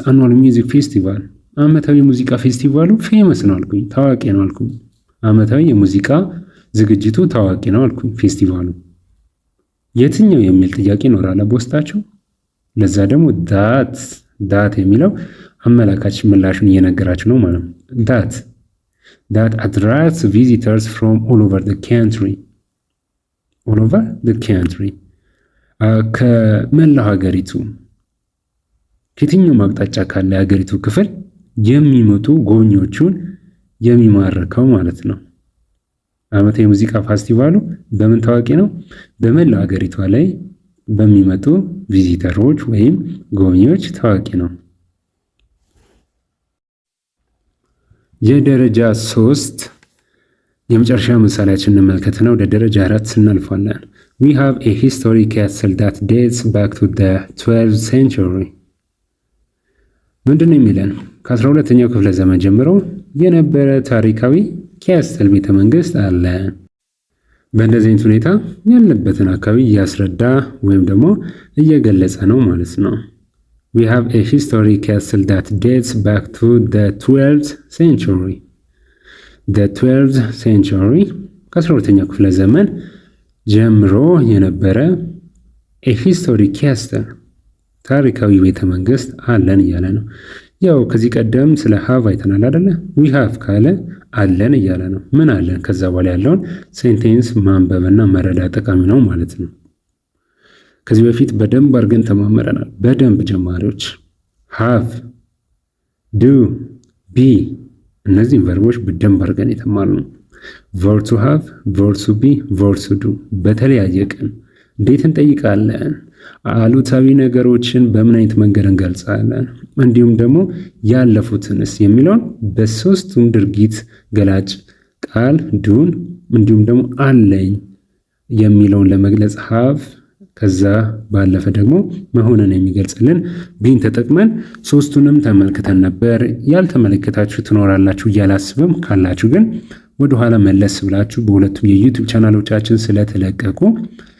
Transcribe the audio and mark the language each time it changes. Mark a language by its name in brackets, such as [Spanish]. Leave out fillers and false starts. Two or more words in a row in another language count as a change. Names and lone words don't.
[English] annual music festival። [Amharic] ዓመታዊ የሙዚቃ ፌስቲቫሉ ፌመስ ነው አልኩኝ፣ ታዋቂ ነው አልኩኝ። ዓመታዊ የሙዚቃ ዝግጅቱ ታዋቂ ነው አልኩኝ። ፌስቲቫሉ የትኛው የሚል ጥያቄ ይኖራል በውስጣቸው። ለዛ ደግሞ ዳት የሚለው አመላካች ምላሹን እየነገራችሁ ነው ማለት ነው። [English] that attracts visitors from all over the country. [Amharic] ከመላው ሀገሪቱ ከየትኛውም አቅጣጫ ካለ የሀገሪቱ ክፍል የሚመጡ ጎብኚዎቹን የሚማርከው ማለት ነው። ዓመታዊ የሙዚቃ ፌስቲቫሉ በምን ታዋቂ ነው? በመላው ሀገሪቷ ላይ በሚመጡ ቪዚተሮች ወይም ጎብኚዎች ታዋቂ ነው። የደረጃ 3 የመጨረሻ ምሳሌያችን እንመልከትና ወደ ደረጃ 4 እናልፋለን። [English] We have a historic castle that dates back to the 12th century. [Amharic] ምንድን ነው የሚለን? ከ12ኛው ክፍለ ዘመን ጀምሮ የነበረ ታሪካዊ ካስትል ቤተ መንግስት አለ። በእንደዚህ አይነት ሁኔታ ያለበትን አካባቢ እያስረዳ ወይም ደግሞ እየገለጸ ነው ማለት ነው። [English] We have a historic castle that dates back to the 12th century. The 12th century [Amharic] ከ12ኛው ክፍለ ዘመን ጀምሮ የነበረ [English] a historic castle [Amharic] ታሪካዊ ቤተ መንግስት አለን እያለ ነው። ያው ከዚህ ቀደም ስለ ሃቭ አይተናል አይደለ? [English] we have [Amharic] ካለ አለን እያለ ነው። ምን አለን? ከዛ በኋላ ያለውን ሴንቴንስ ማንበብና መረዳት ጠቃሚ ነው ማለት ነው። ከዚህ በፊት በደንብ አድርገን ተማመረናል። በደንብ ጀማሪዎች [English] have do be [Amharic] እነዚህን ቨርቦች በደንብ አድርገን የተማርነው [English] verb to have verb to be verb to do [Amharic] በተለያየ ቀን እንዴት እንጠይቃለን፣ አሉታዊ ነገሮችን በምን አይነት መንገድ እንገልጻለን፣ እንዲሁም ደግሞ ያለፉትንስ የሚለውን በሶስቱም ድርጊት ገላጭ ቃል ዱን እንዲሁም ደግሞ አለኝ የሚለውን ለመግለጽ have ከዛ ባለፈ ደግሞ መሆንን የሚገልጽልን ቢን ተጠቅመን ሶስቱንም ተመልክተን ነበር። ያልተመለከታችሁ ትኖራላችሁ እያላስብም ካላችሁ ግን ወደኋላ መለስ ብላችሁ በሁለቱም የዩቲዩብ ቻናሎቻችን ስለተለቀቁ